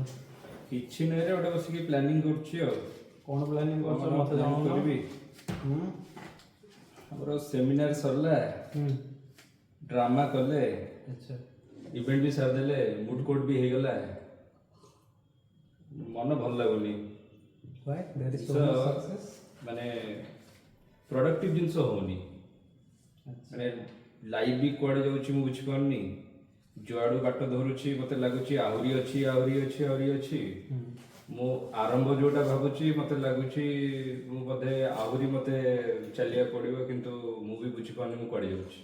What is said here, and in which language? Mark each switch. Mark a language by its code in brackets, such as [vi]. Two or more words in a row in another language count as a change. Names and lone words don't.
[or] କିଛି ନାହିଁ ରେ ଗୋଟେ ବସିକି ପ୍ଲାନିଂ କରୁଛି ଆଉ କ'ଣ ପ୍ଲାନିଂ କରୁଛ ମୋତେ ପ୍ଲାନିଂ ଜଣାଉନ? କରିବି ଆମର ସେମିନାର ସରିଲା ଡ୍ରାମା କଲେ ଆଚ୍ଛା ଇଭେଣ୍ଟ ବି ସାରିଦେଲେ [en] moot court [or] ବି ହେଇଗଲା ମନ ଭଲ ଲାଗୁନି [en] why there is so So, much success? [or] ମାନେ ପ୍ରଡକ୍ଟିଭ ଜିନିଷ ହଉନି ମାନେ ଲାଇଫ ବି କୁଆଡେ ଯାଉଛି ମୁଁ ବୁଝିପାରୁନି ଯୁଆଡୁ ବାଟ ଧରୁଛି ମତେ ଲାଗୁଛି ଆହୁରି ଅଛି ମୁଁ ଆରମ୍ଭ ଯୋଉଟା ଭାବୁଛି ମତେ ଲାଗୁଛି ମୁଁ ବୋଧେ ଆହୁରି ମତେ ଚାଲିବାକୁ ପଡିବ କିନ୍ତୁ ମୁଁ ବି ବୁଝିପାରୁନି ମୁଁ କୁଆଡେ ଯାଉଛି